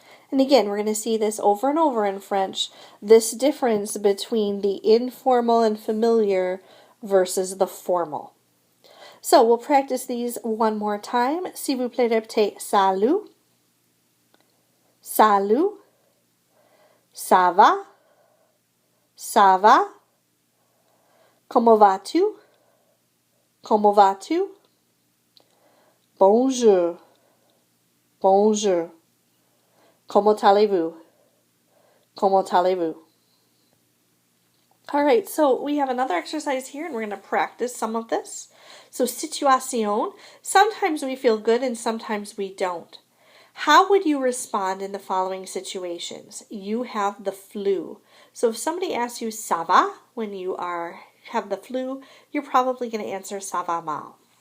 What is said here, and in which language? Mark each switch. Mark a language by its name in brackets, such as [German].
[English] And again, we're going to see this over and over in French, this difference between the informal and familiar versus the formal. So we'll practice these one more time. [French] S'il vous plaît, répétez salut, salut, ça va, ça va, comment vas-tu, comment vas-tu, bonjour, bonjour, comment allez-vous, comment allez-vous. [English] All right, so we have another exercise here, and we're going to practice some of this. So, situation, sometimes we feel good and sometimes we don't. How would you respond in the following situations? You have the flu. So if somebody asks you ça va when you have the flu, you're probably going to answer [French] ça va mal.